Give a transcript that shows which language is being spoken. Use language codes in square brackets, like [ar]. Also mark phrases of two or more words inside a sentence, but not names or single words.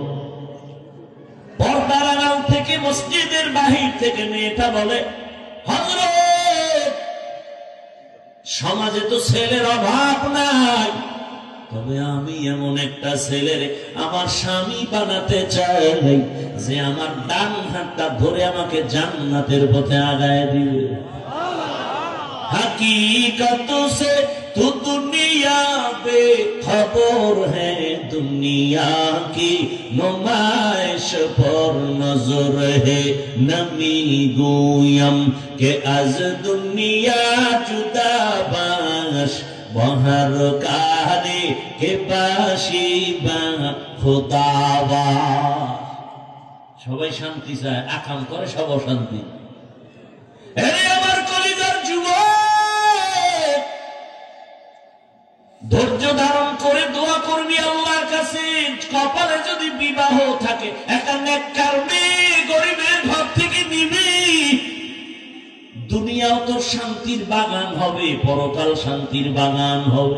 [bn] পর্দার আড়াল থেকে মসজিদের বাহির থেকে মেয়েটা বলে, হযরত সমাজে তো ছেলের অভাব নাই, তবে আমি এমন একটা ছেলের আমার স্বামী বানাতে চাই যে আমার ডান হাতটা ধরে আমাকে জান্নাতের পথে আগায় দিবে। [ur] حقیقت سے تو دنیا بےخبر ہے، دنیا کی نمائش پر نظر ہے. [fa] نمی گویم که از دنیا جدا باش، بهر کاری که باشی با خدا باش. [bn] সবাই শান্তি চায়, আকাম করে সব অশান্তি। আমার কলিজার যুবক, ধৈর্য ধারণ করে দোয়া করবি আল্লাহর কাছে। কপালে যদি বিবাহ থাকে, একটা নেককার মেয়ে গরিবের ঘর থেকে নিবি, দুনিয়াও তোর শান্তির বাগান হবে, পরকাল শান্তির বাগান হবে।